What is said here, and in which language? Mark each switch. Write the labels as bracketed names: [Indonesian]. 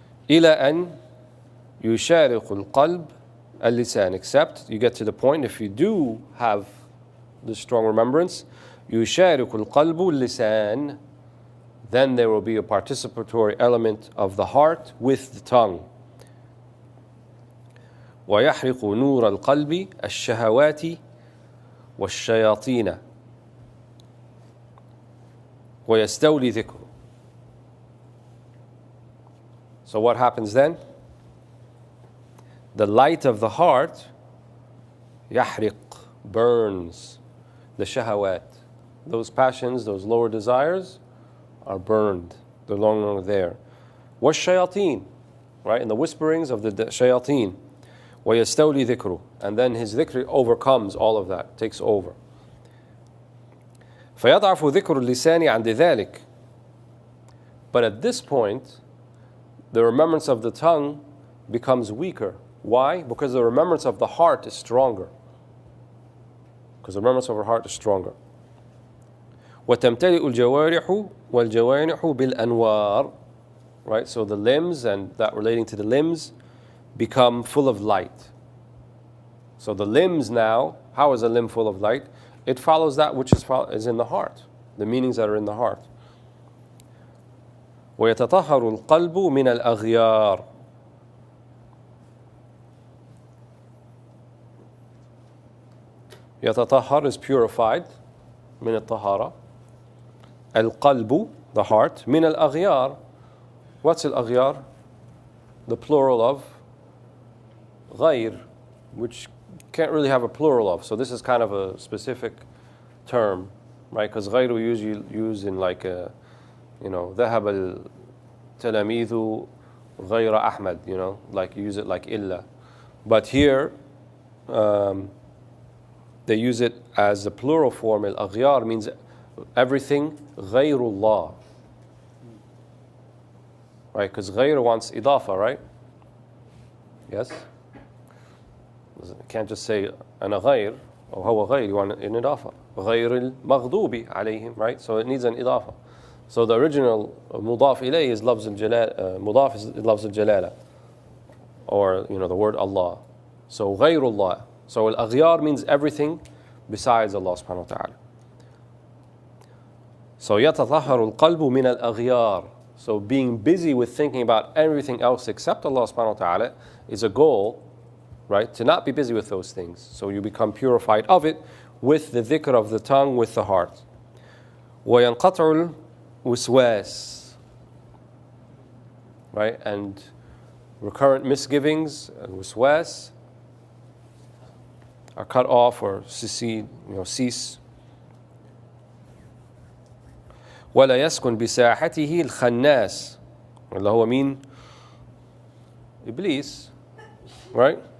[Arabic] إلى أن يشارق القلب اللسان, [English] except you get to the point, if you do have this strong remembrance, [Arabic] يشارق القلب اللسان, [English] then there will be a participatory element of the heart with the tongue. [Arabic] ويحرق نور القلب الشهوات والشياطين ويستولي ذكره. [English] So what happens then? The light of the heart, يحرق, burns the shahawat. Those passions, those lower desires are burned. They're no longer there. [Arabic] والشياطين, right? [English] And the whisperings of the shayateen. [Arabic] ويستولي ذكره. [English] And then his dhikr overcomes all of that, takes over. [Arabic] فيضعف ذكر اللسان عند ذلك. [English] But at this point, the remembrance of the tongue becomes weaker. Why? Because the remembrance of the heart is stronger. Because the remembrance of our heart is stronger. [Arabic] وتمتلئ الجوارح والجوانح بالأنوار. [English] Right? So the limbs and that relating to the limbs become full of light. So the limbs now, how is a limb full of light? It follows that which is in the heart, the meanings that are in the heart. [Arabic] ويتطهر القلب من الأغيار. يتطهر [English] is purified, [Arabic] من الطهارة. القلب, [English] the heart, [Arabic] من الأغيار. [English] What's الأغيار? The plural of غير, which can't really have a plural of. So this is kind of a specific term, right? Because غير we usually use in like a, [Arabic] ذهب التلاميذ غير أحمد, [English] like you use it like إلا. But here, they use it as the plural form. [Arabic] الأغيار [English] means everything [Arabic] غير الله. [English] Right? Because غير wants إضافة, right? Yes? You can't just say [Arabic] أنا غير [English] or [Arabic] هو غير, [English] you want an إضافة. [Arabic] غير المغضوب عليهم, right? [English] So it needs an إضافة. So the original مضاف إليه is لفظ الجلالة, مضاف is لفظ الجلالة, or the word Allah. [Arabic] So غير الله. [English] So الأغيار means everything besides Allah subhanahu wa ta'ala. [Arabic] So يتطهر القلب من الأغيار. [English] So being busy with thinking about everything else except Allah subhanahu wa ta'ala is a goal, right? To not be busy with those things. So you become purified of it with the dhikr of the tongue, with the heart. [Arabic] وينقطع الوسواس. [English] Right? And recurrent misgivings and waswas are cut off or cease. [Arabic] ولا يسكن بساحته الخناس, اللي هو مين? Iblis, right?